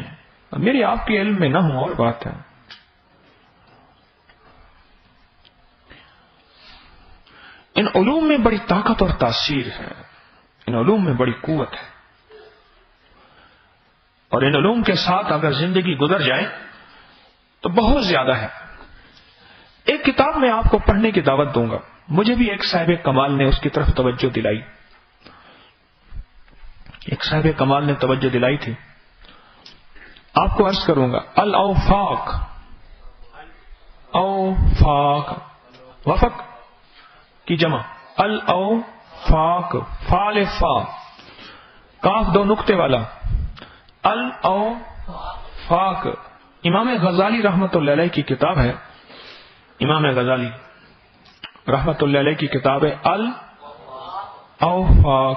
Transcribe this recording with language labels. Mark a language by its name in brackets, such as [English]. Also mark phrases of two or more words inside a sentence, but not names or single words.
[Urdu] میری آپ کے علم میں نہ ہو اور بات ہے. ان علوم میں بڑی طاقت اور تاثیر ہے، ان علوم میں بڑی قوت ہے، اور ان علوم کے ساتھ اگر زندگی گزر جائے تو بہت زیادہ ہے. ایک کتاب میں آپ کو پڑھنے کی دعوت دوں گا. مجھے بھی ایک صاحب کمال نے اس کی طرف توجہ دلائی، ایک صاحب کمال نے توجہ دلائی تھی. آپ کو عرض کروں گا. الاوفاق، اوفاق وفق کی جمع، الاوفاق، فال فا کاف 2 نقطے والا، الاوفاق. امام غزالی [Arabic] رحمت اللہ علیہ [Urdu] کی کتاب ہے، امام غزالی [Arabic] رحمت اللہ علیہ [Urdu] کی کتاب ہے الاوفاق.